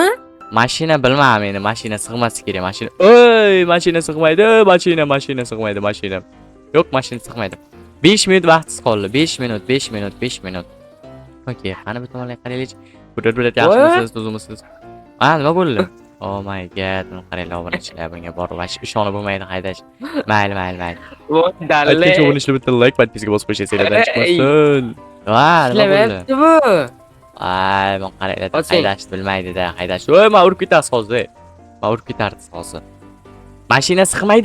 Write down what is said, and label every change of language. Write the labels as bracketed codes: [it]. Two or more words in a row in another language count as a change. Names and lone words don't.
[uz] Mashina bilmayman endi, mashina sig'masi kerak, mashina. Oy, mashina sig'maydi, mashina sig'maydi. Yo'q, mashina sig'maydi. 5 minut vaqtingiz qoldi. 5 minut. Okey, qani bu tomonga qaraylik. Bular yaxshimisiz, tuzimisiz? Nima bo'ldi? [en] Oh my god, [uz] buni qaranglar, obunachilar, bunga borib ishonib bo'lmaydi haydash. Mayli. Voy, dalle. Aytgancha obunishlar bitta like, podpiska bosib qo'ysangiz seriyadan chiqmasin. Nima bo'ldi? Bu. Ay, men qaranglar, haydashni bilmaydi-da, haydash. Voy, men urib ketasiz hozir. Hozir. Mashina sig'maydi.